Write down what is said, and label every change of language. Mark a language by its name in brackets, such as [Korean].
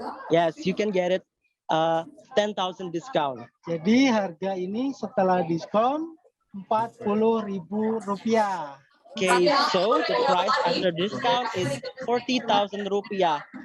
[English] Yes, you can get it 10,000 discount. [Indonesian] Jadi harga ini setelah diskon 40.000 rupiah. [English] Okay, so the price after discount is 40,000 rupiah.